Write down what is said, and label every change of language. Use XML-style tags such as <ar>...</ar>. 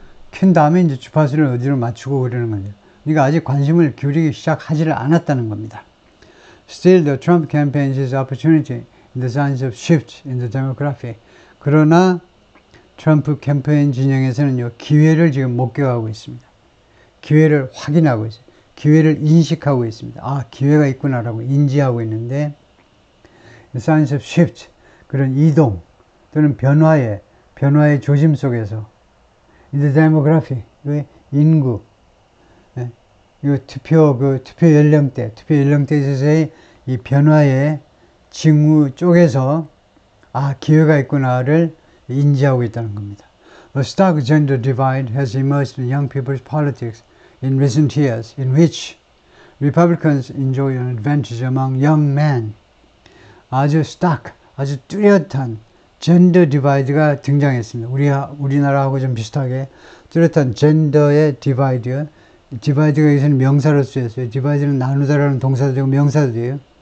<ko>켠 다음에 이제 주파수를 어디로 맞추고 그러는 거죠. 그러니까 아직 관심을 기울이기 시작하지를 않았다는 겁니다.</ko> <en>Still, the Trump campaign is opportunity in the signs of shift in the demography.</en> <ko>그러나 트럼프 캠페인 진영에서는요, 기회를 지금 목격하고 있습니다. 기회를 확인하고 있어요. 기회를 인식하고 있습니다. 아, 기회가 있구나라고 인지하고 있는데,</ko> <en>the signs of shift,</en> <ko>그런 이동 또는 변화의 조짐 속에서,</ko> <en>in the demography,</en> <ko>인구, 이거 투표 연령대에 있어서의 이 변화의 징후 쪽에서 아, 기회가 있구나를 인지하고 있다는 겁니다.</ko> <en>A stark gender divide has emerged in young people's politics in recent years, in which Republicans enjoy an advantage among young men.</en> <ko>아주 뚜렷한 젠더 디바이드가 등장했습니다. 우리나라하고 좀 비슷하게 뚜렷한 젠더의 디바이드요. 디바이드가 여기서는 명사로 쓰였어요. 디바이드는 나누다라는 동사도 되고 명사도 돼요.</ko>